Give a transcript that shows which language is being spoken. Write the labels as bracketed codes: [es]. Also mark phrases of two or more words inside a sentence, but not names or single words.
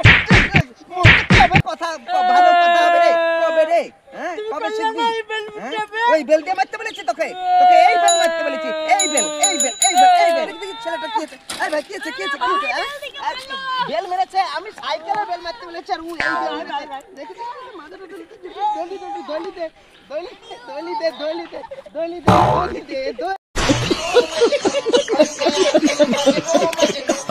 [bn] কথা ভালো কথা হবে রে, কবে রে? হ্যাঁ কবে শিখবি? ওই বেল দিয়ে মারতে বলেছি তোকে? তোকে এই বেল মারতে বলেছি, এই বেল এই বেল এই বেল এই বেল। দেখি ছেলেটা কি আছে? এই ভাই কি আছে কি আছে কি আছে? বেল মেরেছে, আমি সাইকেলের বেল মারতে বলেছি আর ও এই বেল মেরেছে। দেখি মাথাটা দলি দলি দলি দে দলি দলি দে দলি দে দলি দে দলি দে।